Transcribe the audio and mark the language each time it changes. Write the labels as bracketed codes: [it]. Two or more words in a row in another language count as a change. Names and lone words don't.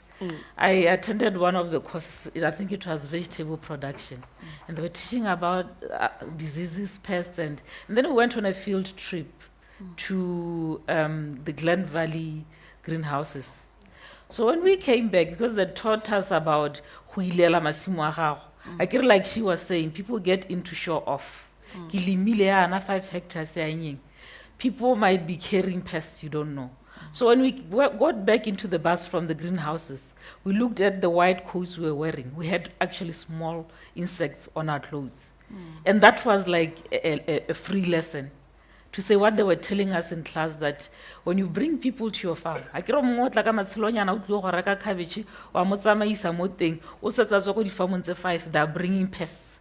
[en] I attended one of the courses, I think it was vegetable production, and they were teaching about diseases, pests, and then we went on a field trip to the Glen Valley greenhouses. So when we came back, because they taught us about [tn] huilela masimu a gago, [en] I feel like she was saying, people get into show off. [tn] Ke limile yana 5 hectares ya nyeng. [en] People might be carrying pests you don't know. So when we got back into the bus from the greenhouses, we looked at the white coats we were wearing. We had actually small insects on our clothes. And that was like a free lesson to say what they were telling us in class, that when you bring people to your farm, they are bringing pests.